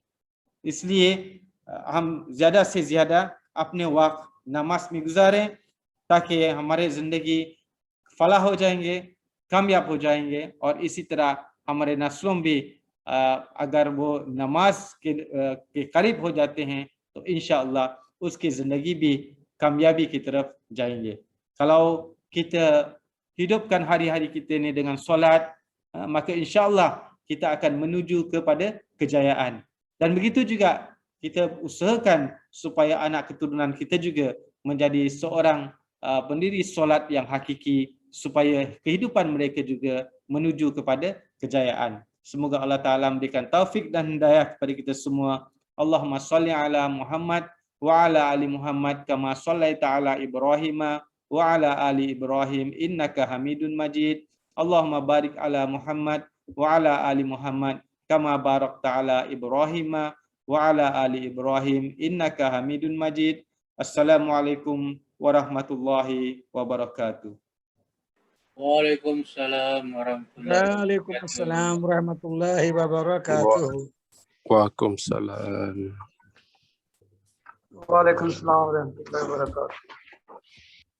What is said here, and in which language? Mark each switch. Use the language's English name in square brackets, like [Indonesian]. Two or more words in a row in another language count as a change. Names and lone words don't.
[Hindi] इसलिए हम ज्यादा से ज्यादा अपने वक्त नमाज में गुजारें ताकि हमारे ज़िंदगी फलाह हो जाएंगे, कामयाब हो जाएंगे। और इसी तरह हमारे नस्लों भी अगर वो नमाज के करीब हो जाते हैं तो इंशाअल्लाह उसकी ज़िंदगी भी कामयाबी की तरफ जाएंगे। [Malay] Kalau kita hidupkan hari-hari kita ini dengan solat, maka insyaAllah kita akan menuju kepada kejayaan. Dan begitu juga kita usahakan supaya anak keturunan kita juga menjadi seorang pendiri solat yang hakiki, supaya kehidupan mereka juga menuju kepada kejayaan. Semoga Allah Ta'ala memberikan taufik dan hidayah kepada kita semua. [Arabic] اللهم صل على محمد وعلى آل محمد كما صليت على إبراهيم وعلى آل إبراهيم إنك حميد مجيد. اللهم بارك على محمد وعلى آل محمد كما باركت على إبراهيم وعلى آل إبراهيم إنك حميد مجيد. السلام عليكم ورحمة الله وبركاته. وعليكم السلام ورحمة الله وبركاته. Waalaikumsalam. وعليكم السلام ورحمة الله وبركاته.